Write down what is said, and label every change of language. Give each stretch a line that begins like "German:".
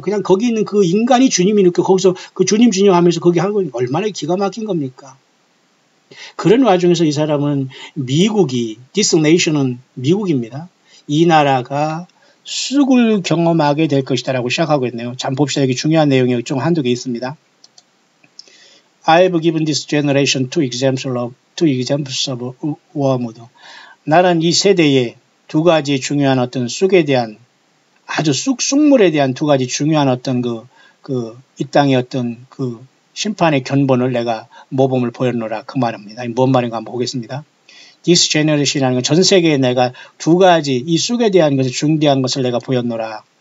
Korean: 그냥 거기 있는 그 인간이 주님이 이렇게 거기서 그 주님 하면서 거기 하는 건 얼마나 기가 막힌 겁니까? 그런 와중에서 이 사람은
English: this nation
Korean: 은 미국입니다. 이 나라가 쑥을 경험하게 될 것이다 라고 시작하고 있네요. 잠 봅시다. 여기 중요한 내용이 좀 한두 개 있습니다.
English: I've given this generation two examples of wormwood.
Korean: 나는 이 세대에 두 가지 중요한 어떤 쑥에 대한 아주 쑥물에 대한 두 가지 중요한 어떤 그 이 땅의 어떤 심판의 견본을 내가 모범을 보였노라 그 말입니다. 뭔 말인가 한번 보겠습니다.
English: This generation
Korean: 이라는 건 전 세계에 내가 두 가지 이 쑥에 대한 것을 중대한 것을 내가 보였노라.